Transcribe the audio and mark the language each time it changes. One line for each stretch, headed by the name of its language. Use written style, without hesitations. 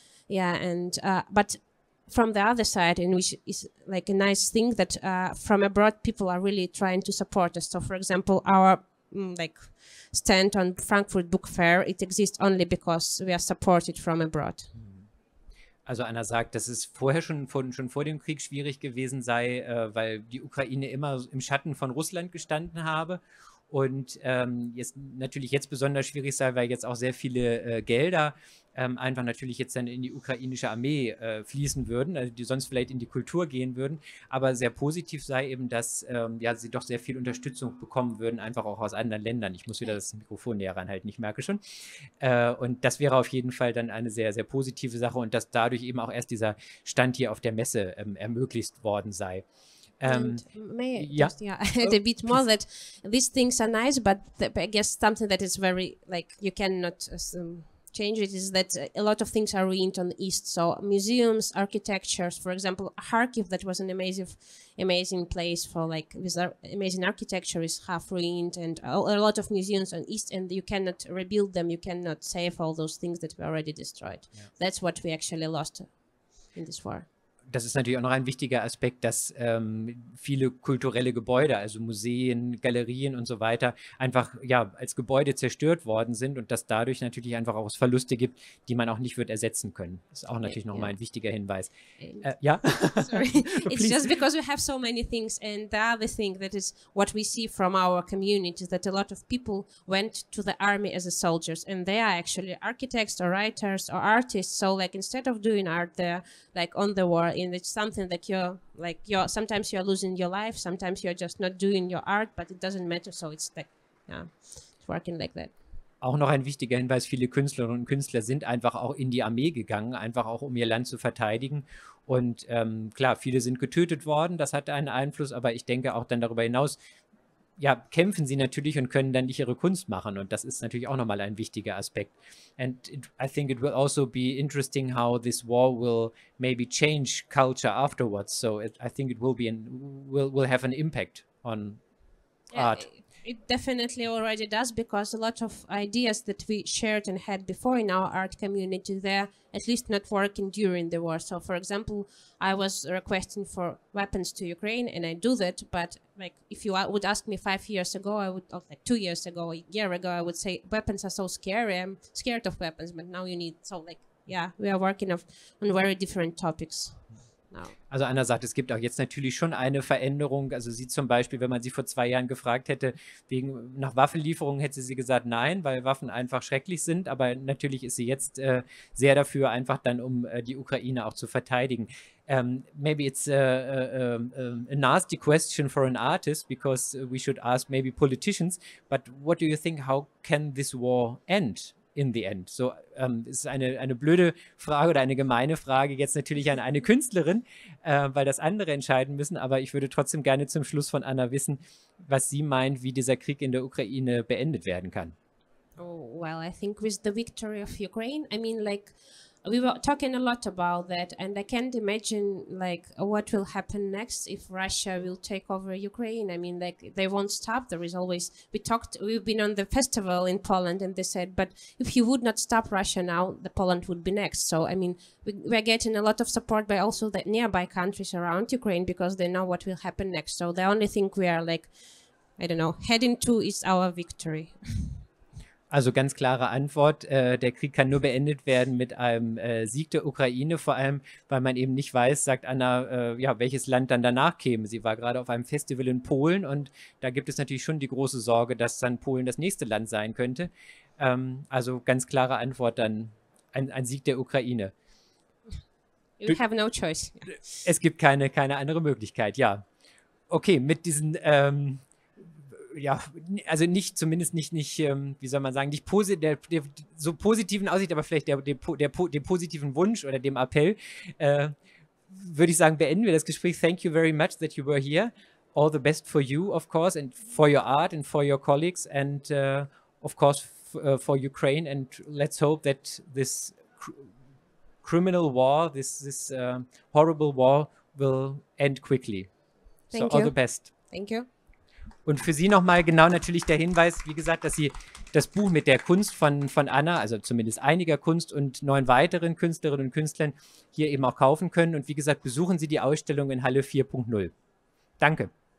English: Yeah, and but from the other side, and which is like a nice thing, that from abroad people are really trying to support us. So for example, our like stand on Frankfurt Book Fair, it exists only because we are supported from abroad.
German: Also Anna sagt, dass es vorher schon vor dem Krieg schwierig gewesen sei, weil die Ukraine immer im Schatten von Russland gestanden habe. Und natürlich jetzt besonders schwierig sei, weil jetzt auch sehr viele Gelder einfach natürlich jetzt dann in die ukrainische Armee fließen würden, also die sonst vielleicht in die Kultur gehen würden. Aber sehr positiv sei eben, dass sie doch sehr viel Unterstützung bekommen würden, einfach auch aus anderen Ländern. Ich muss wieder das Mikrofon näher ranhalten, ich merke schon. Und das wäre auf jeden Fall dann eine sehr, sehr positive Sache und dass dadurch eben auch erst dieser Stand hier auf der Messe ermöglicht worden sei.
English: And may I just add a bit more that these things are nice, but I guess something that is very like you cannot change it is that a lot of things are ruined on the east. So museums, architectures, for example, Kharkiv, that was an amazing place for like with amazing architecture, is half ruined, and a lot of museums on east, and you cannot rebuild them, you cannot save all those things that were already destroyed. Yeah. That's what we actually lost in this war.
German: Das ist natürlich auch noch ein wichtiger Aspekt, dass viele kulturelle Gebäude, also Museen, Galerien und so weiter, einfach als Gebäude zerstört worden sind und dass dadurch natürlich einfach auch Verluste gibt, die man auch nicht wird ersetzen können. Das ist auch natürlich nochmal ein wichtiger Hinweis. Ja? Sorry.
English: It's just because we have so many things, and the other thing that is what we see from our community is that a lot of people went to the army as a soldiers, and they are actually architects or writers or artists. So like instead of doing art, they're like on the war. And it's something that sometimes you're losing your life, sometimes you're just not doing your art, but it doesn't matter. So it's like, it's working like that.
German: Auch noch ein wichtiger Hinweis, viele Künstlerinnen und Künstler sind einfach auch in die Armee gegangen, einfach auch um ihr Land zu verteidigen. Und klar, viele sind getötet worden, das hatte einen Einfluss, aber ich denke auch dann darüber hinaus, ja, kämpfen sie natürlich und können dann nicht ihre Kunst machen. Und das ist natürlich auch nochmal ein wichtiger Aspekt.
English: And I think it will also be interesting how this war will maybe change culture afterwards. So I think it will be will have an impact on art. It definitely already does, because a lot of ideas that we shared and had before in our art community, they're at least not working during the war. So, for example, I was requesting for weapons to Ukraine, and I do that. But like, if you would ask me 5 years ago, I would, or like 2 years ago, a year ago, I would say weapons are so scary. I'm scared of weapons, but now you need. So, like, yeah, we are working on very different topics.
German: Also Anna sagt, es gibt auch jetzt natürlich schon eine Veränderung. Also sie zum Beispiel, wenn man sie vor 2 Jahren gefragt hätte, nach Waffenlieferungen, hätte sie gesagt nein, weil Waffen einfach schrecklich sind. Aber natürlich ist sie jetzt sehr dafür, einfach dann, um die Ukraine auch zu verteidigen.
English: Maybe it's a nasty question for an artist, because we should ask maybe politicians. But what do you think, how can this war end? In the end.
German: So, es ist eine blöde Frage oder eine gemeine Frage jetzt natürlich an eine Künstlerin, weil das andere entscheiden müssen, aber ich würde trotzdem gerne zum Schluss von Anna wissen, was sie meint, wie dieser Krieg in der Ukraine beendet werden kann.
English: Oh, well, I think with the victory of Ukraine, I mean, like, we were talking a lot about that, and I can't imagine, like, what will happen next if Russia will take over Ukraine. I mean, like, they won't stop. There is always, we've been on the festival in Poland, and they said, but if you would not stop Russia now, the Poland would be next. So, I mean, we're getting a lot of support by also the nearby countries around Ukraine, because they know what will happen next. So the only thing we are, like, I don't know, heading to is our victory.
German: Also ganz klare Antwort, der Krieg kann nur beendet werden mit einem Sieg der Ukraine, vor allem, weil man eben nicht weiß, sagt Anna, ja, welches Land dann danach käme. Sie war gerade auf einem Festival in Polen und da gibt es natürlich schon die große Sorge, dass dann Polen das nächste Land sein könnte. Also ganz klare Antwort dann, ein Sieg der Ukraine.
English: You have no choice.
German: Es gibt keine andere Möglichkeit, ja. Okay, mit diesen ja, also zumindest nicht, wie soll man sagen, nicht so positiven Aussicht, aber vielleicht dem positiven Wunsch oder dem Appell, würde ich sagen, beenden wir das Gespräch.
English: Thank you very much that you were here. All the best for you, of course, and for your art and for your colleagues, and of course for Ukraine. And let's hope that this criminal war, this horrible war, will end quickly. Thank so you. All the best. Thank you.
German: Und für Sie nochmal genau natürlich der Hinweis, wie gesagt, dass Sie das Buch mit der Kunst von Anna, also zumindest einiger Kunst und 9 weiteren Künstlerinnen und Künstlern hier eben auch kaufen können. Und wie gesagt, besuchen Sie die Ausstellung in Halle 4.0. Danke.